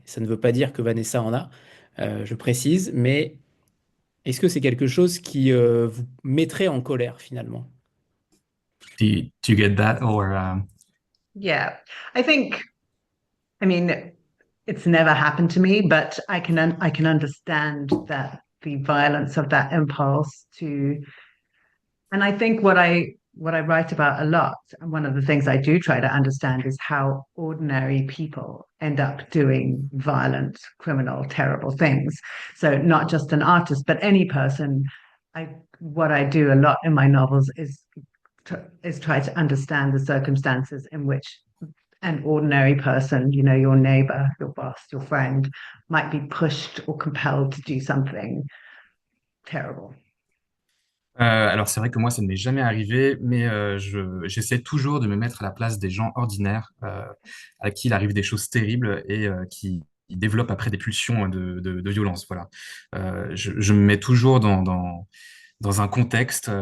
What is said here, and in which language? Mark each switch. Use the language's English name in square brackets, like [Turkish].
[French] Ça ne veut pas dire que Vanessa en a, je précise, mais est-ce que c'est quelque chose qui vous mettrait en colère finalement? [English] Do you get that or Yeah. I think, I mean, it's never happened to me, but I can understand that the violence of that impulse to And I think what I write about a lot, and one of the things I do try to understand is how ordinary people end up doing violent, criminal, terrible things. So not just an artist, but any person. I what I do a lot in my novels is try to understand the circumstances in which an ordinary person, your neighbor, your boss, your friend, might be pushed or compelled to do something terrible. [French] Alors c'est vrai que moi ça ne m'est jamais arrivé, mais j'essaie toujours de me mettre à la place des gens ordinaires à qui il arrive des choses terribles et qui développent après des pulsions de violence. Voilà. Je me mets toujours dans un contexte.